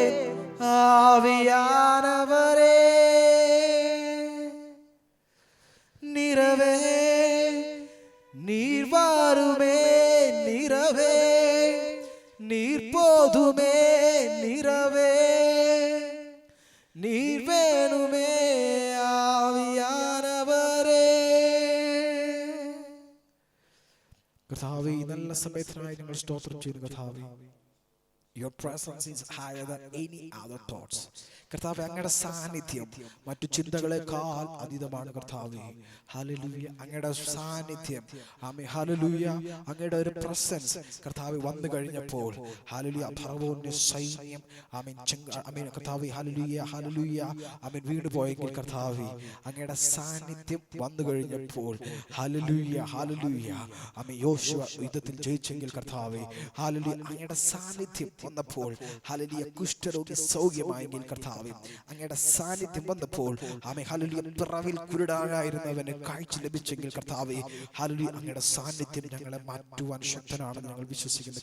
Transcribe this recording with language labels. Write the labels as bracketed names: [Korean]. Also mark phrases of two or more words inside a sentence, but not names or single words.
[Tamil] ஆவியானவரே நிறவே நீர் வாருமே, நிறவே நீர் போதுமே, நிறவே நீர் வேணுமே. [Malayalam] ആവിയാനവരേ. കർത്താവേ, ഈ നല്ല സമയത്തിനായി ഞങ്ങൾ സ്തോത്രം ചെയ്യുന്നു. കർത്താവേ, [English] Your presence is higher than any other thoughts. [Malayalam] കർത്താവേ, അങ്ങയുടെ സാന്നിധ്യം മറ്റു ചിന്തകളെക്കാൾ അതീതമാണ്. കർത്താവേ, ഹല്ലേലൂയ, അങ്ങയുടെ സാന്നിധ്യം, ആമേൻ, ഹല്ലേലൂയ, അങ്ങയുടെ ഒരു പ്രസൻസ് കർത്താവേ വന്നു കഴിഞ്ഞപ്പോൾ, ഹല്ലേലൂയ, ഫറവോന്റെ സൈന്യം, ആമേൻ, ആമേൻ, കർത്താവേ, ഹല്ലേലൂയ, ഹല്ലേലൂയ, ആമേൻ, വീണുപോയെങ്കിൽ കർത്താവേ, അങ്ങയുടെ സാന്നിധ്യം വന്നു കഴിഞ്ഞപ്പോൾ, ഹല്ലേലൂയ, ഹല്ലേലൂയ, ആമേൻ, യോശുവ യുദ്ധത്തിൽ ജയിച്ചെങ്കിൽ കർത്താവേ, ഹല്ലേലൂയ, അങ്ങയുടെ സാന്നിധ്യം വന്നപ്പോൾ, ഹല്ലേലൂയ, കുഷ്ഠരോഗി സൗഖ്യമായെങ്കിൽ കർത്താവേ, അങ്ങയുടെ സാന്നിധ്യം വന്നപ്പോൾ, ആമേൻ, ഹല്ലേലൂയ, പിറവിൽ കുരുടാനായിരുന്നവന് കാഴ്ച ലഭിച്ചെങ്കിൽ കർത്താവേ, ഹല്ലേലൂയ, അങ്ങയുടെ സാന്നിധ്യം ഞങ്ങളെ മാറ്റുവാൻ ശക്തനാണെന്ന് ഞങ്ങൾ വിശ്വസിക്കുന്നു.